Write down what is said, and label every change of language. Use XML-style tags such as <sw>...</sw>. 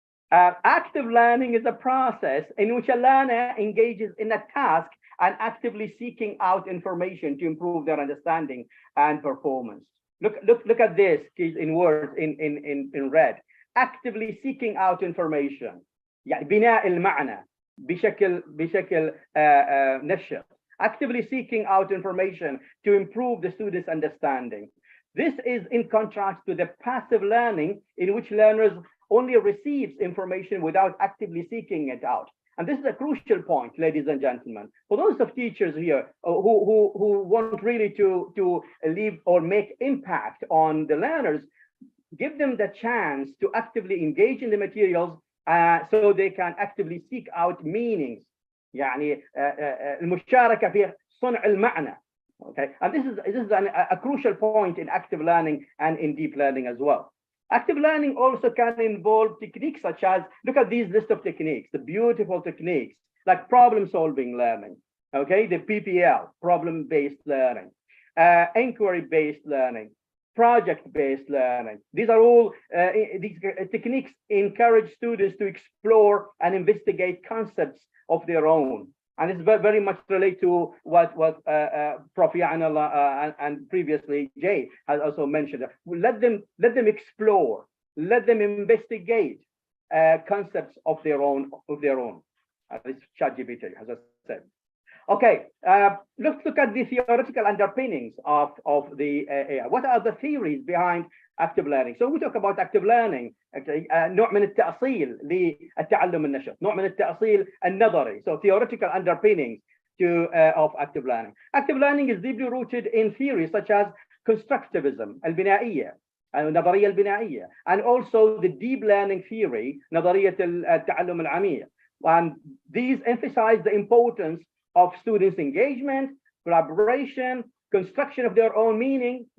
<en>Active learning is a process in which a learner engages in a task and actively seeking out information to improve their understanding and performance. Look at this in words in red. Actively seeking out information.</en> <ar>يعني بناء المعنى بشكل نشط.</ar> <en>Actively seeking out information to improve the student's understanding. This is in contrast to the passive learning in which learners only receives information without actively seeking it out. And this is a crucial point, ladies and gentlemen. For those of teachers here who want really to leave or make impact on the learners, give them the chance to actively engage in the materials so they can actively seek out meanings.</en> <ar>يعني المشاركة في صنع المعنى.</ar> <en>Okay, and this is a crucial point in active learning and in deep learning as well. Active learning also can involve techniques such as, look at these list of techniques, the beautiful techniques like problem-solving learning, okay, the PPL, problem-based learning, inquiry-based learning, project-based learning. These are all these techniques encourage students to explore and investigate concepts of their own. And it's very much related to what Prof. Yanallah and previously Jay has also mentioned. Let them explore, let them investigate concepts of their own. This ChatGPT, as I said. Okay, let's look at the theoretical underpinnings of the AI. What are the theories behind active learning? So we talk about active learning.</en> <ar>Okay, نوع من التأصيل للتعلم النشط، نوع من التأصيل النظري.</ar> <en>So theoretical underpinnings of active learning. Active learning is deeply rooted in theories such as constructivism,</en> <ar>البنائية، النظرية البنائية,</ar> <en>and also the deep learning theory,</en> <ar>نظرية التعلم العميق.</ar> <en>And these emphasize the importance of students' engagement, collaboration, construction of their own meaning.</en>